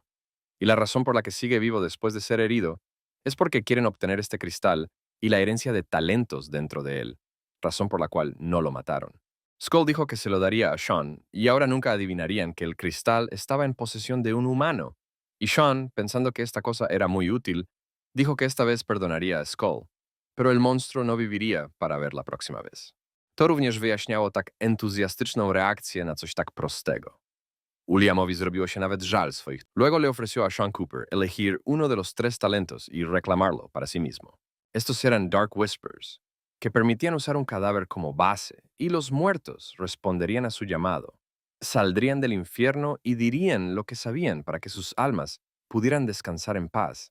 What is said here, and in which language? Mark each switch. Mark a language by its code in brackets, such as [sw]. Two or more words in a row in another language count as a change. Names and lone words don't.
[es] Y la razón por la que sigue vivo después de ser herido es porque quieren obtener este cristal y la herencia de talentos dentro de él, razón por la cual no lo mataron. Skull dijo que se lo daría a Sean, y ahora nunca adivinarían que el cristal estaba en posesión de un humano. Y Sean, pensando que esta cosa era muy útil, dijo que esta vez perdonaría a Skull, pero el monstruo no viviría para ver la próxima vez. [pl] To również wyjaśniało tak entuzjastyczną reakcję na coś tak prostego. Williamowi zrobiło się nawet żal swoich. [es] Luego le ofreció a Sean Cooper elegir uno de los tres talentos y reclamarlo para sí mismo. Estos eran Dark Whispers, que permitían usar un cadáver como base, y los muertos responderían a su llamado. Saldrían del infierno y dirían lo que sabían para que sus almas pudieran descansar en paz.